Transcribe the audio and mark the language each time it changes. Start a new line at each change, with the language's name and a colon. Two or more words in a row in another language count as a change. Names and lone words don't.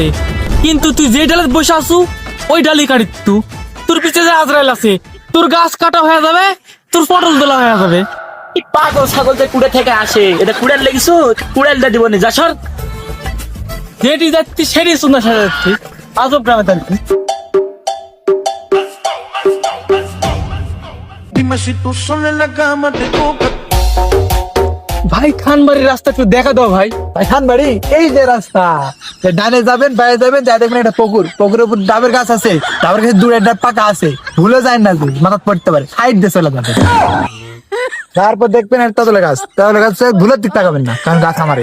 Bangla: কিন্তু তুই যে ডালে বসে আসু ওই ডালি কাটিস তুই। তোর পিছে যে আজরাইল আছে, তোর গাছ কাটা হয়ে যাবে, তোর পটল তোলা হয়ে যাবে। এই পাগল ছাগল যে কুড়ে থেকে আসে, এটা কুড়াল লেগেছো, কুড়ালটা দিব না, যা সর। যেটি যাচ্ছি সেটি সুন্দর সাজাচ্ছি, আজব গ্রামে থাকছি।
Spanish: Dime si tú sola en la cama te toca.
Bangla: ভাই খানবাড়ির রাস্তা একটু দেখা দাও ভাই। খান বাড়ি এই যে রাস্তা, ডানে যাবেন বাইরে যাবেন, যাই দেখবেন একটা পুকুর, পুকুরের উপর ডাবের গাছ আছে, ডাবের গাছে দূরে একটা পাকা আছে, ভুলে যায় না, মাথা পড়তে পারে, সাইড দিয়ে চলে যাবে। তারপর দেখবেন একটা তলে গাছ, তলে গাছ ভুলের দিক তাকাবেন না, কারণ গাছ আমারই।